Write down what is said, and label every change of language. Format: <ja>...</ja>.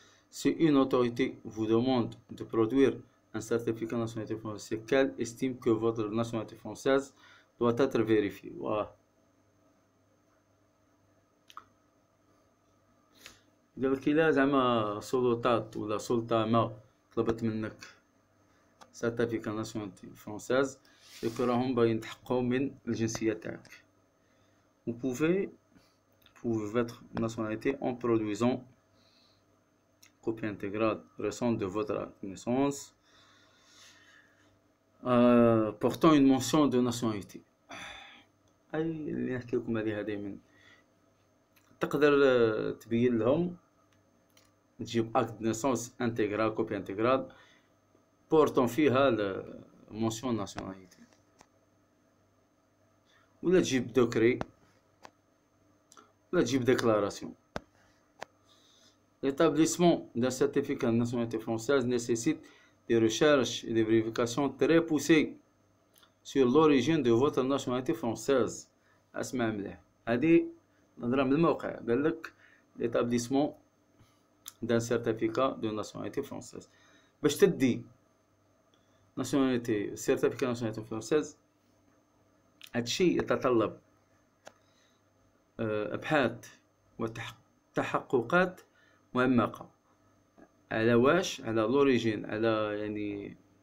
<fr>Si une autorité vous demande de produire un certificat de nationalité française, c'est qu'elle estime que votre nationalité française doit être vérifiée. Voilà.</fr> <ar>قالك إلا زعما سلطات ولا سلطة ما طلبت منك</ar> <fr>certificat de nationalité française،</fr> <ar>يكون راهم باغيين يتحققوا من الجنسية تاعك.</ar> <fr>Vous pouvez votre nationalité en produisant copie intégrale récente de votre acte de naissance portant une mention de nationalité.</fr> <ar>أي اللي نحكي لكم عليها دايما، تقدر تبين لهم تجيب</ar> <fr>acte de naissance intégral copie intégrale portant</fr> <ar>فيها</ar> <fr>mention nationalité،</fr> <ar>ولا تجيب دوكري ولا تجيب déclaration.</ar> <fr>L'établissement d'un certificat de nationalité française nécessite des recherches et des vérifications très poussées sur l'origine de votre nationalité française.</fr> <ar>اسمع مليح، هذه نهضرها من الموقع. قال لك</ar> <fr>l'établissement d'un certificat de nationalité française،</fr> <ar>باش تدي</ar> <fr>nationalité certificat de nationalité française</fr> <ar>هادشي يتطلب ابحاث وتحققات معمقة على واش، على لوريجين، على يعني</ar>